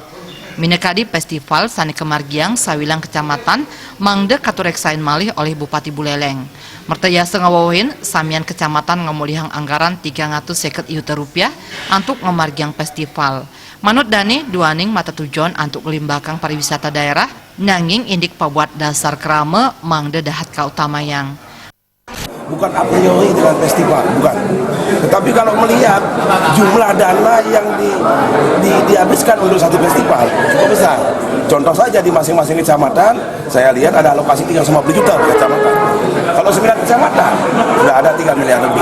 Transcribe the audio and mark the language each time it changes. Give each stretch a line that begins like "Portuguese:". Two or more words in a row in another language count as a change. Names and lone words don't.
Balinese: Minekadi festival sane kemargiang sawilang kecamatan mangde katureksain malih oleh Bupati Buleleng. Mertayase ngawawahin samian kecamatan ngemulihang anggaran 350 juta rupiah antuk ngemargiang festival. Manut Dani duaning mata tujuan antuk ngelimbakang pariwisata daerah nanging indik pabuat dasar krama mangde dahat kautamayang.
Indonesian: Bukan
Latin: a priori
Indonesian: dengan festival, bukan. Tetapi kalau melihat jumlah dana yang dihabiskan untuk satu festival cukup besar. Contoh saja di masing-masing kecamatan, saya lihat ada alokasi 350 juta per kecamatan. Kalau 9 kecamatan, sudah ada 3 miliar lebih.